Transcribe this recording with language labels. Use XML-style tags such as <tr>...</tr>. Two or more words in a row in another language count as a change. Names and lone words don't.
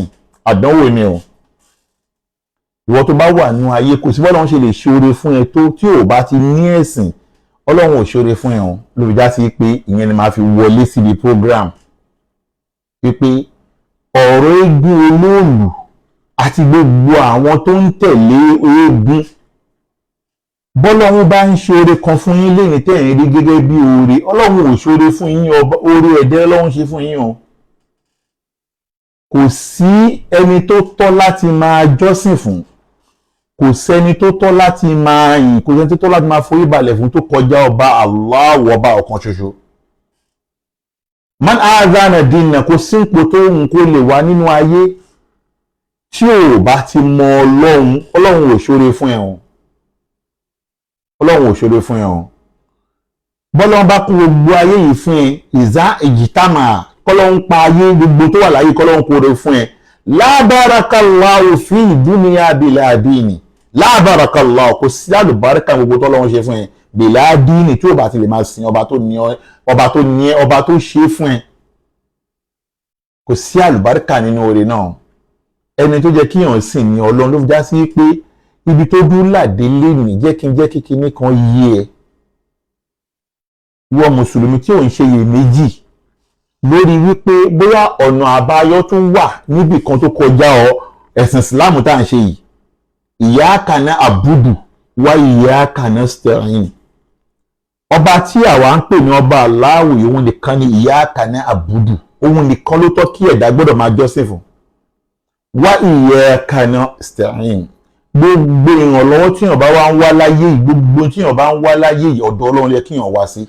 <yo>àdánwò ni o ìwọ tó bá wà nínú ayé kò sí bọ́lọ́run ṣe lè ṣoore fún ẹ tó tí ò bá ti ní ẹ̀sìn Ọlọ́run ò ṣoore fún ẹ o ló fi já sí pé ìyẹn ni máa fi wọlé síbi program pípé ọ̀rọ̀ eégún olóòlù àti gbogbo àwọn tó ń tẹ̀lé eégún bọ́lọ́run bá ń ṣe oore kan fún yín lẹ́yìn tẹ̀yìn rí gẹ́gẹ́ bí oore ọlọ́run ò ṣoore fún yín oore ẹ̀dẹ́ ọlọ́run ṣe fún yín o. Kò sí ẹni tó tọ́ láti máa jọ́sìn fún, kò sẹ́ni tó tọ́ láti máa yìn, kò sẹ́ni tó tọ́ láti máa forí balẹ̀ fún tó kọjá ọba Allah ọba ọ̀kan ṣoṣo. Man azana dina, kò sí ipò tó ń kó lè wá nínú ayé tí ò bá ti mọ ọlọ́run, ọlọ́run ò ṣoore fún ẹ̀ o. Ọlọ́run ò ṣoore fún ẹ̀ o. Bọ́lọ́run bá kún gbogbo ayé yìí fún ẹ ìzá ìjìtàmà, kọ́lọ́run pa ayé gbogbo tó wà láyé kọ́lọ́run kóore fún ẹ.</yo> <ar>لا بارك الله في دنيا بلا دين، لا بارك الله,</ar> <yo>kò sí àlùbáríkà gbogbo tọ́lọ́run ṣe fún ẹ</yo> <ar>بلا دين</ar> <yo>tí ò bá ti lè máa sin ọba tó ní ọba tó ṣe fún ẹ. Kò sí àlùbáríkà nínú oore náà. Ẹni tó jẹ́ kíyàn sìn ní ọlọ́run ló fi já sí pé ibi tó dúró làdé lénìí jẹ́ kí kinní kan yé ẹ. Ìwọ mùsùlùmí tí ò ń ṣe iyèméjì lórí wípé bóyá ọ̀nà àbáyọ tún wà níbì kan tó kọjá ẹ̀sìn ìsìláàmù tá à ń ṣe yìí.</yo> <ar>إياك نعبد وإياك نستعين.</ar> <yo>Ọba tí àwa ń pè ní ọba Allahu, òun nìkan ni</yo> <ar>إياك نعبد,</ar> <yo>òun nìkan ló tọ́ kí ẹ̀dá gbọ́dọ̀ máa jọ́sìn fún.</yo> <ar>وإياك نستعين,</ar> <yo>gbogbo ìrànlọ́wọ́ tí èèyàn bá wá ń wá láyé yìí, gbogbo tí èèyàn bá ń wá láyé yìí, ọ̀dọ̀ Ọlọ́run yẹ kí èèyàn wá sí.</yo>